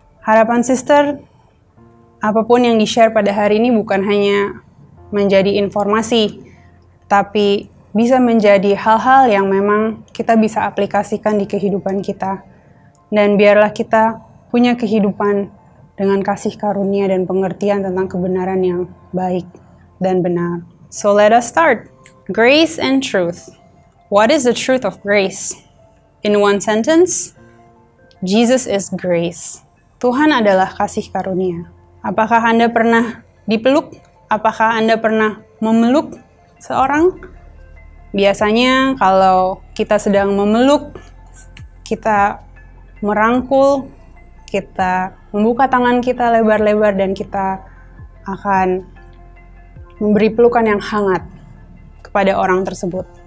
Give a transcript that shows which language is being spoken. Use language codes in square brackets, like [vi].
[id] Harapan Sister, apapun yang di-share pada hari ini bukan hanya menjadi informasi, tapi bisa menjadi hal-hal yang memang kita bisa aplikasikan di kehidupan kita. Dan biarlah kita punya kehidupan dengan kasih karunia dan pengertian tentang kebenaran yang baik dan benar. [en] So let us start. Grace and truth. What is the truth of grace? In one sentence, Jesus is grace. [id] Tuhan adalah kasih karunia. Apakah Anda pernah dipeluk? Apakah Anda pernah memeluk seorang? Biasanya kalau kita sedang memeluk, kita merangkul, kita membuka tangan kita lebar-lebar dan kita akan memberi pelukan yang hangat kepada orang tersebut.